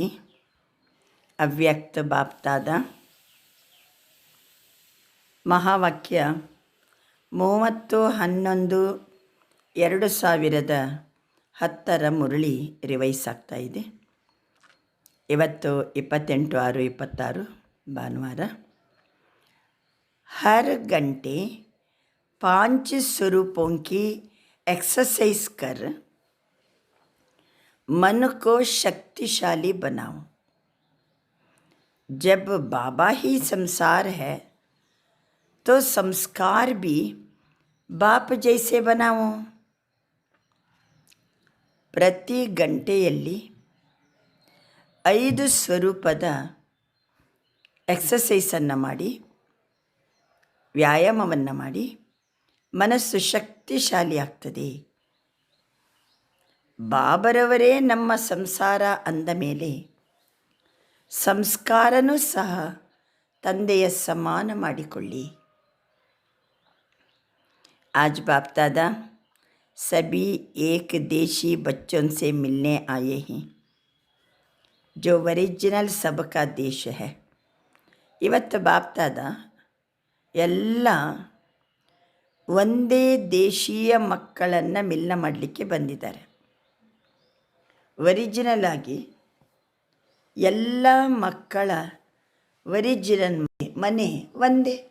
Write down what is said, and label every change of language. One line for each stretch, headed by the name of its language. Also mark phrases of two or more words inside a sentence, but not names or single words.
Kannada: ಅವ್ಯಕ್ತ ಬಾಪ್ತಾದ ಮಹಾವಾಕ್ಯ 30-11-2010 ಮುರಳಿ ರಿವೈಸ್ ಆಗ್ತಾ ಇದೆ. ಇವತ್ತು 28/6/26 ಭಾನುವಾರ.
Hindi: हर घंटे 5 स्वरूपों की एक्सरसाइज कर मन को शक्तिशाली बनाओ. जब बाबा ही संसार है तो संस्कार भी बाप जैसे बनाओ.
Kannada: ಪ್ರತಿ ಗಂಟೆಯಲ್ಲಿ 5 ಸ್ವರೂಪದ ಎಕ್ಸಸೈಸನ್ನು ಮಾಡಿ, ವ್ಯಾಯಾಮವನ್ನು ಮಾಡಿ ಮನಸ್ಸು ಶಕ್ತಿಶಾಲಿ ಆಗ್ತದೆ. ಬಾಬರವರೇ ನಮ್ಮ ಸಂಸಾರ ಅಂದ ಮೇಲೆ ಸಂಸ್ಕಾರನೂ ಸಹ ತಂದೆಯ ಸಮಾನ ಮಾಡಿಕೊಳ್ಳಿ.
Hindi: आज बाप दादा सभी एक देशी बच्चों से मिलने आए हैं जो ओरिजिनल सबका देश है.
Kannada: ಇವತ್ತು ಬಾಪ್ ದಾದ ಎಲ್ಲ ಒಂದೇ ದೇಶೀಯ ಮಕ್ಕಳನ್ನು ಮಿಲನ ಮಾಡಲಿಕ್ಕೆ ಬಂದಿದ್ದಾರೆ. ಒರಿಜಿನಲ್ ಆಗಿ ಎಲ್ಲ ಮಕ್ಕಳ ಒರಿಜಿನಲ್ ಮನೆ ಒಂದೇ.